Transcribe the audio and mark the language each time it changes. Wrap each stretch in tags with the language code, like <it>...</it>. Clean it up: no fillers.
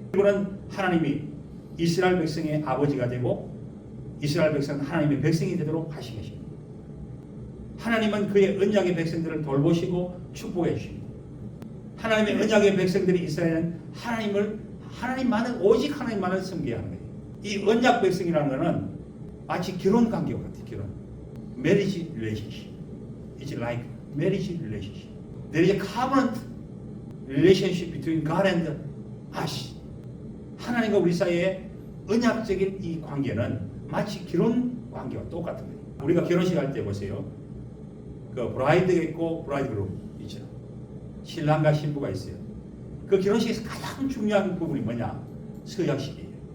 <ko>그리고는 하나님이 이스라엘 백성의 아버지가 되고 이스라엘 백성은 하나님의 백성이 되도록 하신 것입니다. 하나님은 그의 언약의 백성들을 돌보시고 축복해 주십니다. 하나님의 언약의 백성들이 이스라엘은 하나님만을 오직 하나님만을 섬겨야 하는 거예요. 이 언약 백성이라는 것은 마치 결혼 관계와 같아요. 결혼.</ko> <en>Marriage relationship. It's like marriage relationship. There is a covenant relationship between God and us.</en> <ko>하나님과 우리 사이의 언약적인 이 관계는 마치 결혼 관계와 똑같은 거예요. 우리가 결혼식 할 때 보세요. 그 브라이드가 있고 브라이드그룹 있죠. 신랑과 신부가 있어요. 그 결혼식에서 가장 중요한 부분이 뭐냐? 서약식이에요.</ko>